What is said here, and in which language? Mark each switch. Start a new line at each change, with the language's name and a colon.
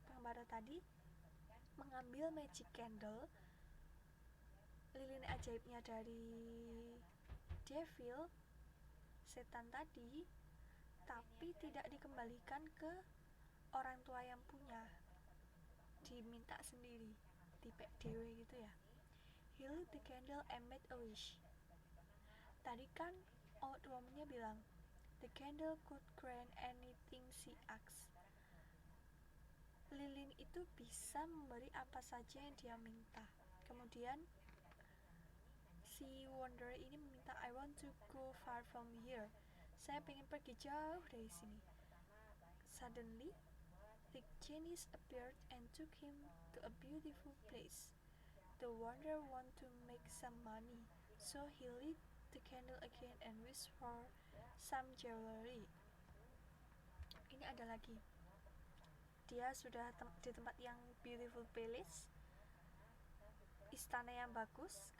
Indonesian: Pengembara tadi mengambil magic candle, lilin ajaibnya dari devil, setan tadi, tapi tidak dikembalikan ke orang tua yang punya, diminta sendiri, dipek dewe gitu ya.
English: He lit the candle and made a wish.
Indonesian: Tadi kan old woman-nya bilang
English: the candle could grant anything she asked.
Indonesian: Lilin itu bisa memberi apa saja yang dia minta. Kemudian si wanderer ini meminta,
English: I want to go far from here.
Indonesian: Saya pengen pergi jauh dari sini.
English: Suddenly, the genies appeared and took him to a beautiful place. The wanderer wanted to make some money, so he lit the candle again and wished for some jewelry.
Indonesian: Ini ada lagi. Dia sudah di tempat yang beautiful palace, istana yang bagus.